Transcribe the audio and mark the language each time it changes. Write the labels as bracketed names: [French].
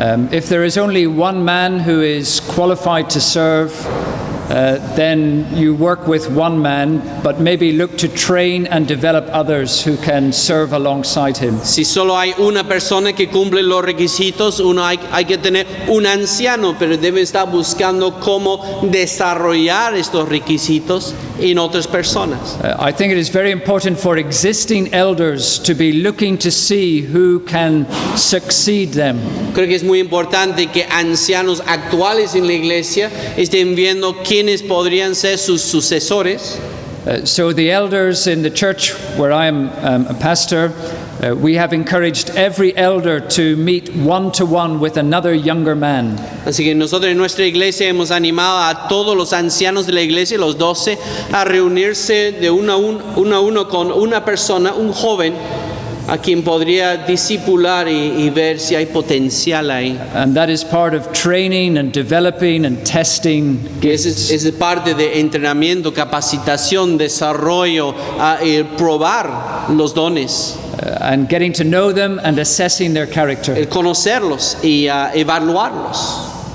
[English] If there is only one man who is qualified to serve, then you work with one man, but maybe look to train and develop others who can serve alongside him. [Spanish] Si solo hay una persona que cumple los requisitos, hay que tener un anciano, pero debe estar buscando cómo desarrollar estos requisitos en otras personas. [English] I think it is very important for existing elders to be looking to see who can succeed them. [Spanish] Creo que es muy importante que ancianos actuales en la iglesia estén viendo quiénes podrían ser sus sucesores. [English] So the elders in the church where I am a pastor, we have encouraged every elder to meet one-to-one with another younger man. [Spanish] Así que nosotros en nuestra iglesia hemos animado a todos los ancianos de la iglesia, los 12, a reunirse de uno a uno con una persona, un joven, a quien podría discipular y ver si hay potencial ahí. [English] And that is part of training and developing and testing gifts. [Spanish] Es parte de entrenamiento, capacitación, desarrollo, probar los dones. [English] And getting to know them and assessing their character. [Spanish] El conocerlos y evaluarlos.